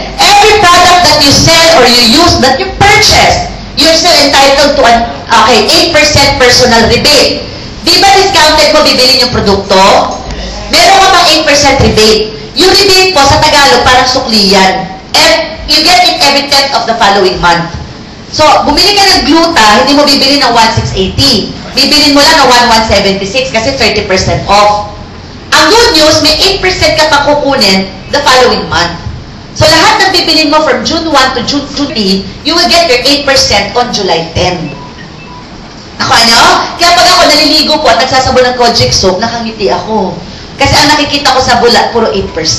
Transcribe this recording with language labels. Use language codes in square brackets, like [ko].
[en] Every product that you sell or you use, that you purchase, you're still entitled to an, 8% personal rebate. [tl] Di ba discounted mo bibilin yung produkto? Meron ka pang 8% rebate. Yung rebate po sa Tagalog, parang sukliyan. [en] And you get it every 10th of the following month. [tl] So, bumili ka ng gluta, hindi mo bibili ng 1,680. Bibilin mo lang ng 1,176 kasi 30% off. Ang good news, may 8% ka pa kukunin [en] the following month. [tl] So, lahat ng bibilin mo [en] from June 1 to June 3, you will get your 8% on July 10. [tl] Nakuha nyo? Kaya pag ako naliligo po at nagsasabon ng Kojic soap, nakangiti ako. Kasi ang nakikita ko sa bulat, puro 8%.